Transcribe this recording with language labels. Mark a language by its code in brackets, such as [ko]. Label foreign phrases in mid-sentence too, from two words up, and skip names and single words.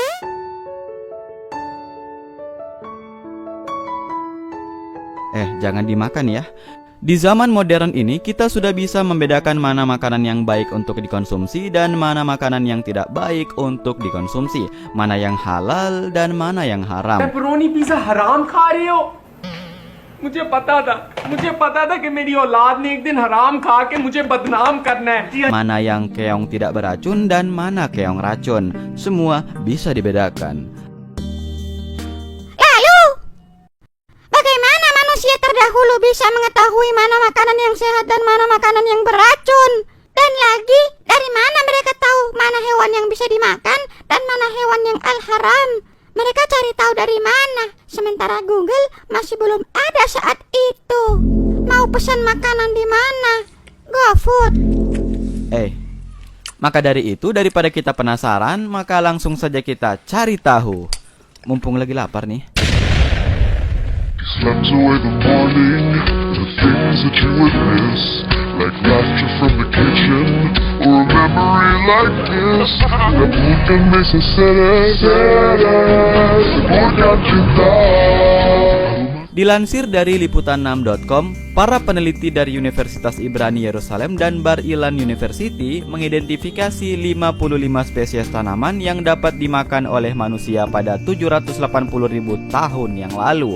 [id] Jangan dimakan ya. Di zaman modern ini kita sudah bisa membedakan mana makanan yang baik untuk dikonsumsi dan mana makanan yang tidak baik untuk dikonsumsi, mana yang halal dan mana yang haram. [hi] पेपरोनी पिज़्ज़ा हराम खा रहे हो? मुझे पता था कि मेरी औलाद ने एक दिन हराम खा के मुझे बदनाम करना है. [id] Mana yang keong tidak beracun dan mana keong racun, semua bisa dibedakan. Lalu, bagaimana manusia terdahulu bisa mengetahui mana makanan yang sehat dan mana makanan yang beracun? Dan lagi, dari mana mereka tahu mana hewan yang bisa dimakan dan mana hewan yang al-haram? Mereka cari tahu dari mana? Sementara Google masih belum ada saat itu. Mau pesan makanan di mana? GoFood. Maka dari itu, daripada kita penasaran, maka langsung saja kita cari tahu. Mumpung lagi lapar nih. [en] Slept away the morning, the things that you would miss, like laughter from the kitchen, or a memory like this. [id] Bukan bisa bukan cinta. Dilansir dari liputan6.com, para peneliti dari Universitas Ibrani Yerusalem dan Bar Ilan University mengidentifikasi 55 spesies tanaman yang dapat dimakan oleh manusia pada 780.000 tahun yang lalu.